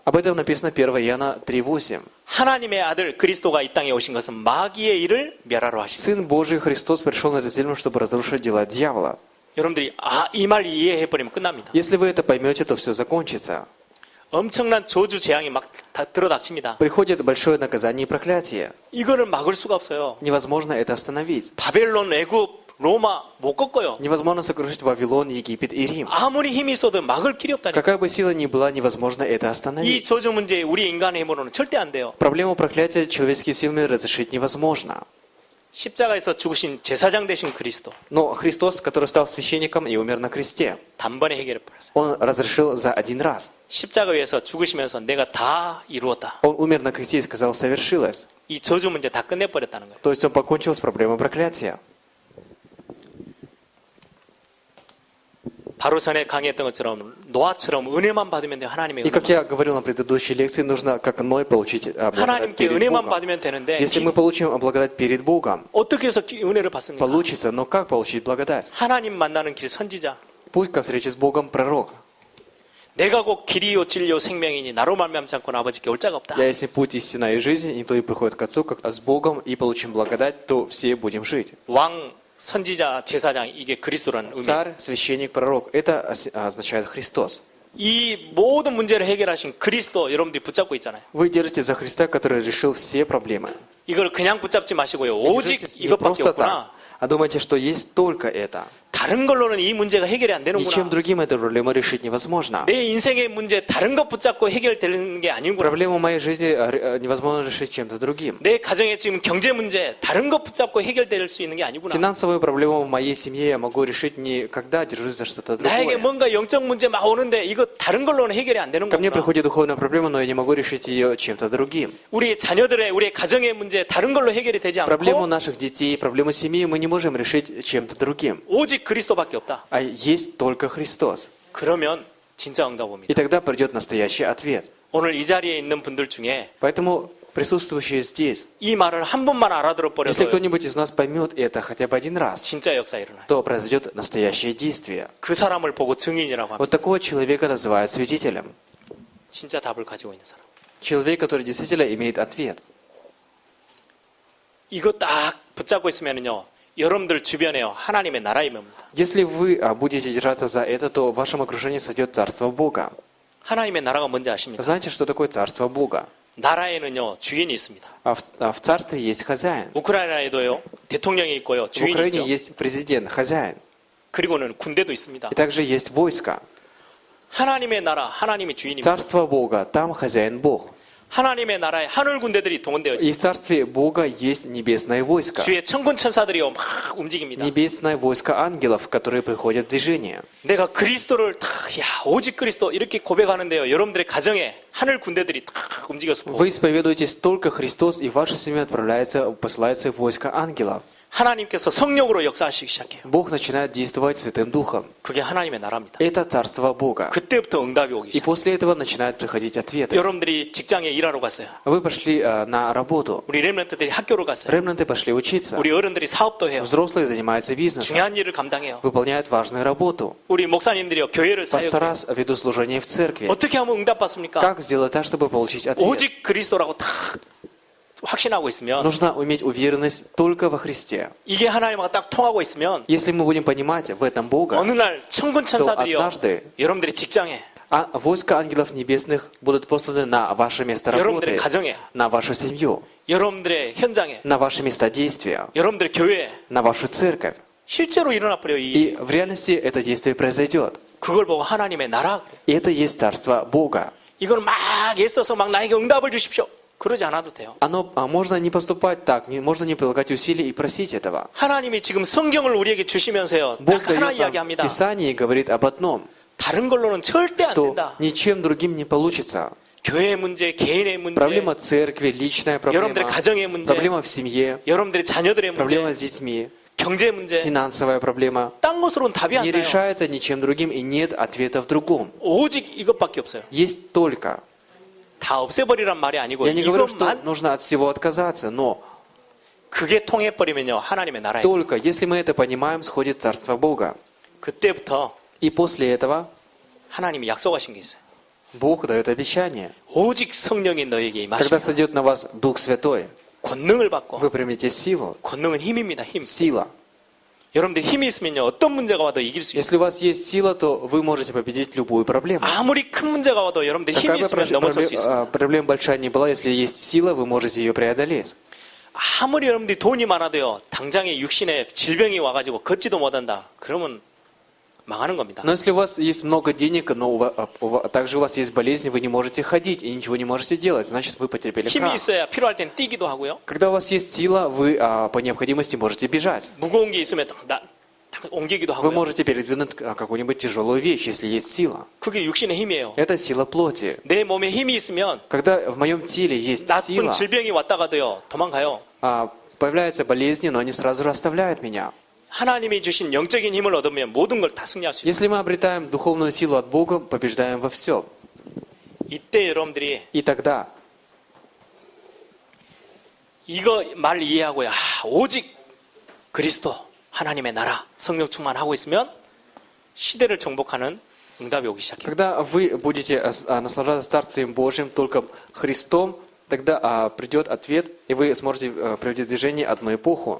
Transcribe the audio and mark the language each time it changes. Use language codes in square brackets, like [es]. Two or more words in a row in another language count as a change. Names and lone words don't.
[ru] Об этом написано 1 Иоанна 3:8. [ko] 하나님의 아들 그리스도가 이 땅에 오신 것은 마귀의 일을 멸하러 하시다. [ru] Сын Божий Христос пришел на эту землю, чтобы разрушить дела дьявола. [ko] 여러분들이 이 말 이해해버리면 끝납니다. [ru] Если вы это поймете, то все закончится. [ko] 엄청난 저주 재앙이 막 들어닥칩니다. [ru] Приходит большое наказание и проклятие. [ko] 이거를 막을 수가 없어요. [ru] Невозможно это остановить. [ko] 바벨론, 애굽, 로마 못 꺾어요. [ru] Невозможно сокрушить Вавилон, Египет и Рим. [ko] 아무리 힘이 있어도 막을 길이 없다니까. [ru] Какая бы сила ни была, невозможно это [ko] 이 [ru] остановить. [ko] 저주 문제 우리 인간의 힘으로는 절대 안 돼요. [ru] Проблему проклятия человеческими силами разрешить невозможно. [ko] 십자가에서 죽으신 제사장 되신 그리스도 [ru] Но Христос, который стал священником и умер на кресте, [ko] 단번에 해결해 버렸어요. [ru] Он разрешил за один раз. [ko] 십자가 위에서 죽으시면서 내가 다 이루었다. [ru] Он умер на кресте и сказал «совершилось». [ko] 이 저주 문제 다 끝내버렸다는 거예요. [ru] То есть Он покончил с проблемой проклятия. [ko] 바로 전에 강의했던 것처럼 노아처럼 은혜만 받으면 돼요. 하나님의 [ru] И как [ko] 은혜만. [ru] я говорил на предыдущей лекции, нужно, как Ной, получить благодать [ko] 하나님께 [ru] перед [ko] 은혜만 [ru] Богом. [ko] 받으면 되는데 [ru] Если мы получим благодать перед Богом, [ko] 어떻게 해서 은혜를 받습니까? [ru] получится, но как получить благодать? [ko] 하나님 만나는 길 선지자. [ru] Путь ко встрече с Богом пророк. [ko] 내가 곧 길이요 진리요 생명이니 나로 말미암지 않고는 아버지께 올 자가 없다. [ru] Я есть путь, истина и жизнь, и никто не приходит к Отцу, как с Богом, и получим благодать, то все будем жить. [ko] 왕, 선지자, 제사장 이게 그리스도라는 의미. [ru] Царь, священник, пророк, это означает Христос. [ko] 이 모든 문제를 해결하신 그리스도 여러분들이 붙잡고 있잖아요. [ru] Вы держите за Христа, который решил все проблемы. [ko] 이걸 그냥 붙잡지 마시고요. [ru] Не [ko] 오직 [ru] держитесь не [ko] 이것밖에 [ru] просто [ko] 없구나. [ru] так, а думайте, что есть только это. [ko] 다른 걸로는 이 문제가 해결이 안 [ru] Ничем [ko] 되는구나. [ru] другим эту проблему решить невозможно. [ko] 내 인생의 문제 다른 것 붙잡고 해결되는 게 아니구나. [ru] Проблему моей жизни невозможно решить чем-то другим. [ko] 내 가정의 지금 경제 문제 다른 것 붙잡고 해결될 수 있는 게 아니구나. [ru] Финансовую проблему в моей семье я могу решить не когда держусь за что-то [ko] 나에게 [ru] другое. [ko] 뭔가 영적 문제 막 오는데 이거 다른 걸로는 해결이 안 되는 [ru] Ко мне [ko] 거구나. [ru] приходит духовная проблема, но я не могу решить ее чем-то другим. [ko] 우리 자녀들의 우리 가정의 문제 다른 걸로 해결이 되지 [ru] Проблему [ko] 않고 [ru] наших детей, проблему семьи мы не можем решить чем-то другим. [ko] 오직 그리스도밖에 없다. [ru] А есть только Христос. [ko] 그러면 진짜 [ru] И [ko] 응답옵니다. [ru] тогда придет настоящий ответ. [ko] 오늘 이 자리에 있는 분들 중에 [ru] Поэтому присутствующие здесь, [ko] 이 말을 한 번만 알아들어 [ru] если [ko] 버려도 [ru] кто-нибудь из нас поймет это хотя бы один раз, [ko] 진짜 역사 일어나요. [ru] то произойдет настоящее действие. [ko] 그 사람을 보고 증인이라고 합니다. [ru] Вот такого человека называют свидетелем. [ko] 진짜 답을 가지고 있는 사람. [ru] Человек, который действительно имеет ответ. [ko] 이거 딱 붙잡고 있으면요. 여러분들 주변에요. 하나님의 나라의 뭡니다. [ru] Если вы будете держаться за это, то в вашем окружении сойдет Царство Бога. [ko] 하나님의 나라가 뭔지 아십니까? [ru] Знаете, что такое Царство Бога? [ko] 나라에는요. 주인이 있습니다. [ru] В Царстве есть хозяин. [ko] 우크라이나에도요. 대통령이 있고요. [ru] В [ko] 주인이 [ru] Украине [ko] 있죠. [ru] есть президент, хозяин. [ko] 그리고는 군대도 있습니다. [ru] И также есть войско. [ko] 하나님의 나라, 하나님이 주인입니다. [ru] Царство Бога, там хозяин Бог. [ko] 하나님의 나라에 하늘 군대들이 동원되어 있습니다. [ru] И в Царстве Бога есть небесное войско. [ko] 주의 천군 천사들이요. 막 움직입니다. [ru] Небесное войско ангелов, которые приходят в движение. [ko] 내가 그리스도를 오직 그리스도 이렇게 고백하는데요. 여러분들의 가정에 하늘 군대들이 탁 움직여서 보고 [ru] Вы исповедуетесь только Христос, и в вашу семью посылается войско ангелов. [ko] 하나님께서 성령으로 역사하시기 시작해요. [ru] Бог начинает действовать Святым Духом. [ko] 그게 하나님의 나라입니다. [ru] Это Царство Бога. [ko] 그때부터 응답이 오기 [ru] И [ko] 시작해요. [ru] после этого начинают приходить ответы. [ko] 여러분들이 직장에 일하러 갔어요. [ru] Вы пошли на работу. [ko] 우리 렘넌트들이 학교로 갔어요. [ru] Ремнанты пошли учиться. [ko] 우리 어른들이 사업도 해요. [ru] Взрослые занимаются бизнесом. [ko] 중요한 일을 감당해요. [ru] Выполняют важную работу. [ko] 우리 목사님들이요. 교회를 사역해요. [ru] Пастора ведут служение в церкви. [ko] 어떻게 하면 응답받습니까? [ru] Как сделать так, чтобы получить ответ? [ko] 오직 그리스도라고 탁 확신하고 있으면 [ru] Нужно иметь уверенность только во Христе. [ko] 이게 하나님과 딱 통하고 있으면 [ru] Если мы будем понимать в этом Бога, [ko] 어느 날 천군 천사들이요. [ru] однажды [ko] 여러분들의 직장에 [ru] а войска ангелов небесных будут посланы на ваше место [ko] 여러분들의 [ru] работы, [ko] 가정에 [ru] на вашу семью, [ko] 여러분들의 현장에 [ru] на ваши места действия, [ko] 여러분들의 교회에 [ru] на вашу церковь. [ko] 실제로 일어나 버려요. [ru] И в реальности это действие произойдет. [ko] 그걸 보고 하나님의 나라. [ru] И это есть Царство Бога. [ko] 이걸 막 애써서 막 나에게 응답을 주십시오. 그러지 않아도 돼요. [ru] Можно не поступать так, можно не прилагать усилий и просить этого. [ko] 하나님이 지금 성경을 우리에게 주시면서요. [ru] Бог [ko] 딱 하나 [ru] дает нам [ko] 이야기합니다. [ru] Писание и говорит об одном, [ko] 다른 걸로는 절대 안 [ru] что [ko] 된다. [ru] ничем другим не получится. [ko] 교회 문제, 개인의 문제, [ru] Проблема церкви, личная [ko] 여러분들의 [ru] проблема, [ko] 가정의 문제, [ru] проблема в семье, [ko] 여러분들의 자녀들의 [ru] проблема [ko] 문제, [ru] с детьми, [ko] 경제 문제, [ru] финансовая проблема. [ko] 딴 것으로는 답이 안 [ru] Не [ko] 나요. [ru] решается ничем другим и нет ответа в другом. [ko] 오직 이것밖에 없어요. [ru] Есть только. [ko] 다 없애버리란 말이 아니고 [ru] Я не говорю, что [ko] 이것만 [ru] нужно от всего отказаться, но [ko] 그게 통해버리면요 하나님의 나라에 [ru] только если мы это понимаем, сходит Царство Бога. [ko] 그때부터 [ru] И после этого [ko] 하나님이 약속하신 게 있어요. [ru] Бог дает обещание. [ko] 오직 성령이 너에게 [ru] Когда [ko] 임하시면 [ru] сойдет на вас Дух Святой, [ko] 권능을 받고 [ru] вы примете силу. [ko] 권능은 힘입니다. 힘. [ru] Сила. [ko] 여러분들 힘이 있으면요 어떤 문제가 와도 이길 수 있어요. [ru] Если у вас есть сила, то вы можете победить любую проблему. [ko] 아무리 큰 문제가 와도 여러분들 힘이 [ru] Какая бы [ko] 있으면 넘어설 수 있어요. [ru] проблема большая не была, если есть сила, вы можете ее преодолеть. [ko] 아무리 여러분들이 돈이 많아도요 당장에 육신에 질병이 와가지고 걷지도 못한다. 그러면 망하는 겁니다. [ru] Но если у вас есть много денег, но также у вас есть болезнь, вы не можете ходить и ничего не можете делать, значит вы потерпели [ko] 힘이 [ru] крах. [ko] 있어야 필요할 땐 뛰기도 하고요. [ru] Когда у вас есть сила, вы по необходимости можете бежать. [ko] 무거운 게 있으면 옮기기도 [ru] Вы [ko] 하고요. [ru] можете передвинуть какую-нибудь тяжелую вещь, если есть сила. [ko] 그게 육신의 힘이에요. [ru] Это сила плоти. [ko] 내 몸에 힘이 있으면 [ru] Когда в моем теле есть [ko] 나쁜 [ru] сила, [ko] 질병이 왔다가도요 도망가요. [ru] появляются болезни, но они сразу же оставляют меня. [ko] 하나님이 주신 영적인 힘을 얻으면 모든 걸 다 승리할 수 있어요. [ru] Если мы обретаем духовную силу от Бога, побеждаем во всем. [ko] 이때 여러분들이 [ru] И тогда [ko] 이거 말 이해하고요. 오직 그리스도 하나님의 나라 성령 충만하고 있으면 시대를 정복하는 응답이 오기 시작해요. [ru] когда вы будете наслаждаться Царствием Божьим только Христом, тогда придет ответ, и вы сможете привести в движение одну эпоху.